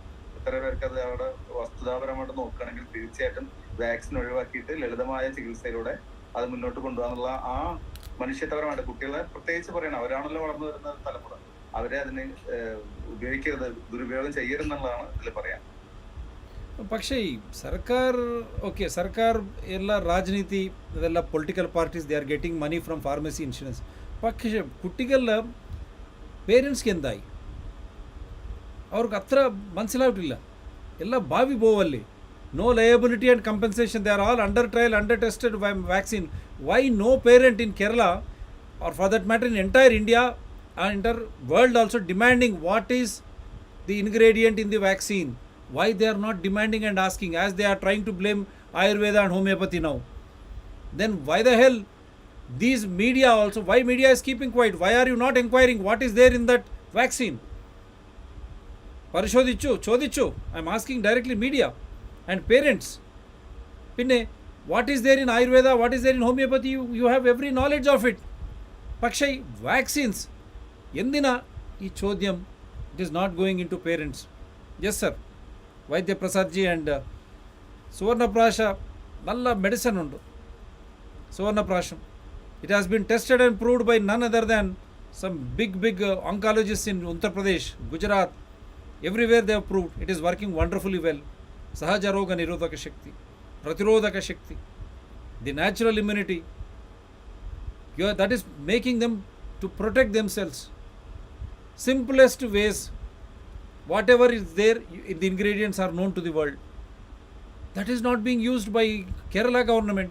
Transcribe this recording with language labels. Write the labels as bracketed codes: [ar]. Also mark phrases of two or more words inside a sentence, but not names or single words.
[ml] എത്ര പേർക്ക് അത് അവിടെ വസ്തുതാപരമായിട്ട് നോക്കുകയാണെങ്കിൽ തീർച്ചയായിട്ടും വാക്സിൻ ഒഴിവാക്കിയിട്ട് ലളിതമായ ചികിത്സയിലൂടെ അത് മുന്നോട്ട് കൊണ്ടുപോകാനുള്ള ആ മനുഷ്യത്വപരമായിട്ട് കുട്ടികളെ പ്രത്യേകിച്ച് പറയണം. അവരാണല്ലോ വളർന്നു വരുന്ന തലമുറ. അവരെ അതിന് ഉപയോഗിക്കരുത്, ദുരുപയോഗം ചെയ്യരുതെന്നുള്ളതാണ് ഇതിൽ പറയാം. പക്ഷേ സർക്കാർ [kn] ಎಲ್ಲ ರಾಜನೀತಿ ಇದೆಲ್ಲ [en] political parties they are getting money from pharmacy insurance. [ml] പക്ഷേ കുട്ടികളുടെ പേരൻസ്ക്ക് എന്തായി? അവർക്ക് അത്ര മനസ്സിലായിട്ടില്ല. എല്ലാം ഭാവി പോവല്ലേ. [en] No liability and compensation, they are all under trial, under tested vaccine. Why no parent in Kerala, or for that matter in entire India and entire world also, demanding what is the ingredient in the vaccine? Why they are not demanding and asking, as they are trying to blame Ayurveda and homeopathy now? Then why the hell these media also, why media is keeping quiet? Why are you not inquiring what is there in that vaccine? [ml] പരിശോധിച്ചു, ചോദിച്ചു. [en] I am asking directly media and parents. Pinne, what is there in Ayurveda, what is there in homeopathy? You have every knowledge of it. [ml] പക്ഷേ, vaccines, എന്തിനാ ഈ ചോദ്യം, [en] it is not going into parents. Yes sir, Vaidya Prasad ji and Suvarna Prasha, [ml] nalla medicine undu. [en] Suvarna Prasham, it has been tested and proved by none other than some big oncologists in Uttar Pradesh, Gujarat, everywhere they have proved it is working wonderfully well. [kn] ಸಹಜ ರೋಗ ನಿರೋಧಕ ಶಕ್ತಿ, ಪ್ರತಿರೋಧಕ ಶಕ್ತಿ, [en] the natural immunity, that is making them to protect themselves. Simplest ways, whatever is there, the ingredients are known to the world. That is not being used by Kerala government.